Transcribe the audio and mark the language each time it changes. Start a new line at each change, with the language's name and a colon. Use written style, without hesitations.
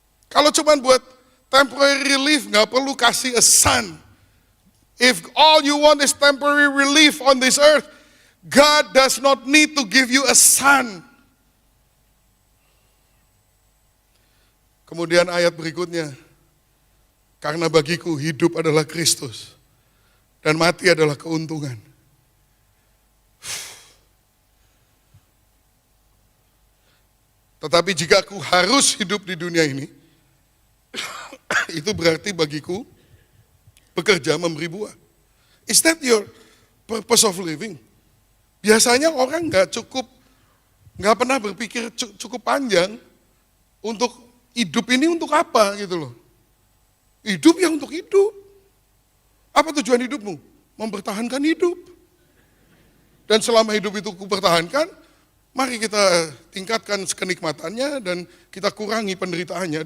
Indonesian: Kalau cuma buat
English: temporary relief,
Indonesian: nggak perlu kasih
English: a son. If all you want is temporary relief on this earth, God does not need to give you a son.
Indonesian: Kemudian ayat berikutnya, karena bagiku hidup adalah Kristus dan mati adalah keuntungan. Tetapi jika aku harus hidup di dunia ini, itu berarti bagiku bekerja memberi buah.
English: Is that your purpose of living?
Indonesian: Biasanya orang nggak pernah berpikir cukup panjang untuk hidup ini untuk apa gitu loh. Hidup ya untuk hidup. Apa tujuan hidupmu? Mempertahankan hidup. Dan selama hidup itu kupertahankan, mari kita tingkatkan kenikmatannya dan kita kurangi penderitaannya.